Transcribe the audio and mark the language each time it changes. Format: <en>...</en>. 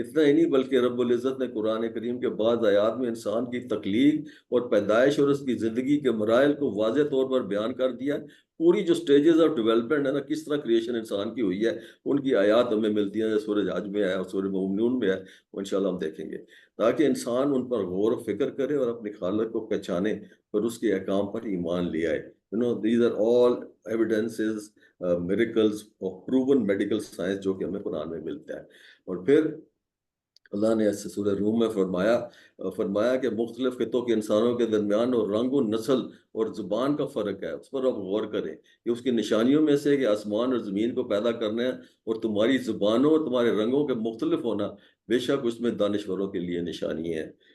<ur>اتنا ہی نہیں بلکہ رب العزت نے قرآن کریم کے بعض آیات میں انسان کی تخلیق اور پیدائش اور اس کی زندگی کے مراحل کو واضح طور پر بیان کر دیا. پوری جو سٹیجز آف ڈیولپمنٹ ہے نا، کس طرح کریشن انسان کی ہوئی ہے، ان کی آیات ہمیں ملتی ہیں، سورہ حج میں ہے اور سورہ مومنون میں ہے، وہ انشاءاللہ ہم دیکھیں گے، تاکہ انسان ان پر غور و فکر کرے اور اپنے خالق کو پہچانے اور اس کے احکام پر ایمان لے آئے.</ur> <en>these are all evidences, miracles of proven medical science</en> <ur>جو کہ ہمیں قرآن میں ملتا ہے. اور پھر اللہ نے اس سورہ روم میں فرمایا کہ مختلف خطوں کے انسانوں کے درمیان اور رنگ و نسل اور زبان کا فرق ہے، اس پر آپ غور کریں کہ اس کی نشانیوں میں سے کہ آسمان اور زمین کو پیدا کرنا ہے اور تمہاری زبانوں اور تمہارے رنگوں کے مختلف ہونا، بے شک اس میں دانشوروں کے لیے نشانی ہے.</ur>